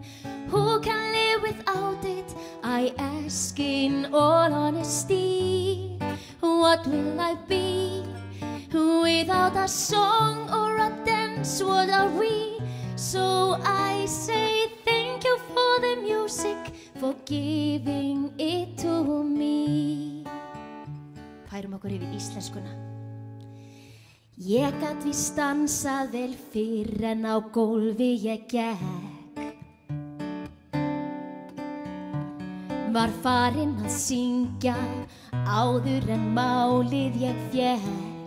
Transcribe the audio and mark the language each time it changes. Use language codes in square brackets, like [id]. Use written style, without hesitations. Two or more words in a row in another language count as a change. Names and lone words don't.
[en] Who can live without it? I ask in all honesty. What will I be without a song or a dance? What are we? So I say thank you for the music, for giving it to me. [is] Færum okkur yfir íslenskuna. Ég gat víst dansað vel fyrr en á gólfi ég gekk. Var farinn að syngja áður en málið ég fékk.